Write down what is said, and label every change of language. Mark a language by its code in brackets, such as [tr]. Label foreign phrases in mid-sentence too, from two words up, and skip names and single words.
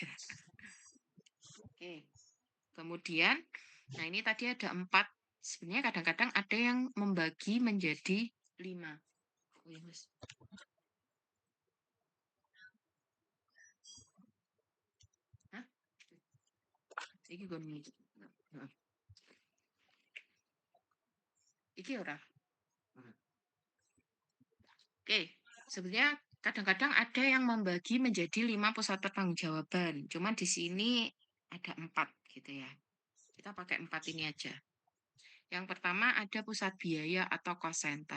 [id] Oke. Kemudian, nah ini tadi ada 4. Sebenarnya kadang-kadang ada yang membagi menjadi 5. Oh ya, Mas. Hah? [jv] Iki gon heeh. Iki ora? [id] Oke, sebenarnya kadang-kadang ada yang membagi menjadi 5 pusat pertanggungjawaban. Cuman di sini ada 4 gitu ya. Kita pakai 4 ini aja. Yang pertama ada pusat biaya atau [en] cost center.